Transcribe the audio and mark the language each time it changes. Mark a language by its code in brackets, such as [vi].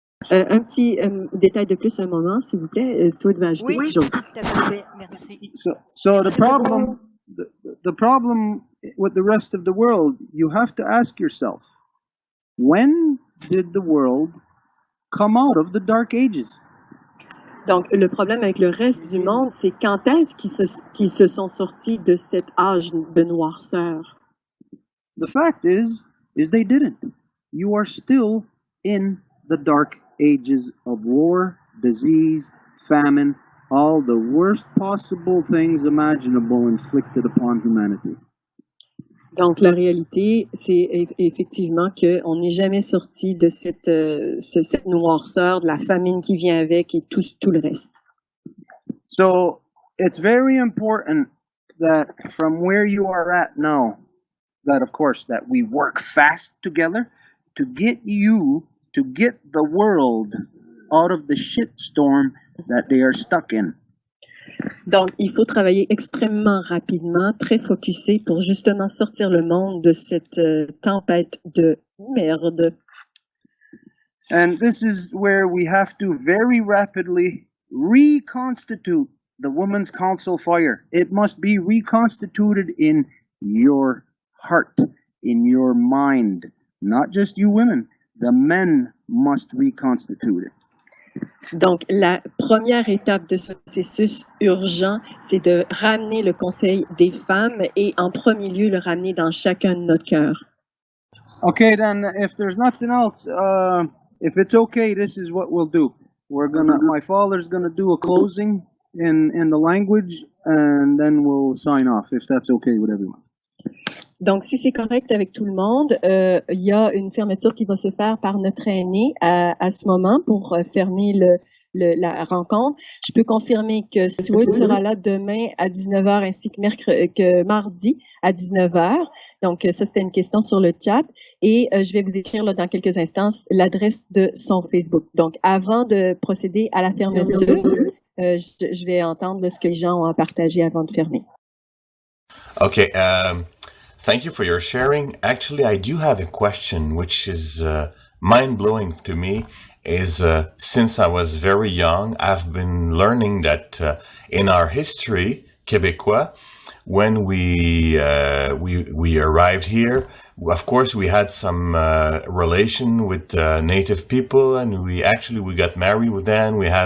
[fr] Un petit détail de plus un moment, s'il vous plaît. Si tu veux ajouter quelque chose. Tout à fait. Merci. [en] So the problem with the rest of the world, you have to ask yourself, when did the world come out of the dark ages? [fr] Donc, le problème avec le reste du monde, c'est quand est-ce qu'ils se sont sortis de cet âge de noirceur? [en] The fact is they didn't. You are still in the dark ages of war, disease, famine, all the worst possible things imaginable inflicted upon humanity. [fr] Donc, la réalité, c'est effectivement qu'on n'est jamais sorti de cette noirceur, de la famine qui vient avec et tout le reste. [en] So, it's very important that from where you are at now, that of course, that we work fast together to get the world out of the shitstorm that they are stuck in. [fr] Donc, il faut travailler extrêmement rapidement, très focusé pour justement sortir le monde de cette tempête de merde. [en] And this is where we have to very rapidly reconstitute the Women's Council fire. It must be reconstituted in your heart, in your mind. Not just you women. The men must reconstitute it. [fr] Donc, la première étape de ce processus urgent, c'est de ramener le Conseil des femmes et en premier lieu, le ramener dans chacun de notre cœur. [en] Okay, then, if there's nothing else, if it's okay, this is what we'll do. My father's gonna do a closing in the language, and then we'll sign off, if that's okay with everyone. [fr] Donc, si c'est correct avec tout le monde, il y a une fermeture qui va se faire par notre aîné à ce moment pour fermer la rencontre. Je peux confirmer que Stuart sera là demain à 19h ainsi que mardi à 19h. Donc, ça, c'était une question sur le chat. Et je vais vous écrire là, dans quelques instants l'adresse de son Facebook. Donc, avant de procéder à la fermeture, je vais entendre là, ce que les gens ont à partager avant de fermer. [en] Okay, thank you for your sharing. Actually, I do have a question which is mind-blowing to me. Since I was very young, I've been learning that in our history, Québécois, when we arrived here, of course we had some relation with native people, and we got married with them.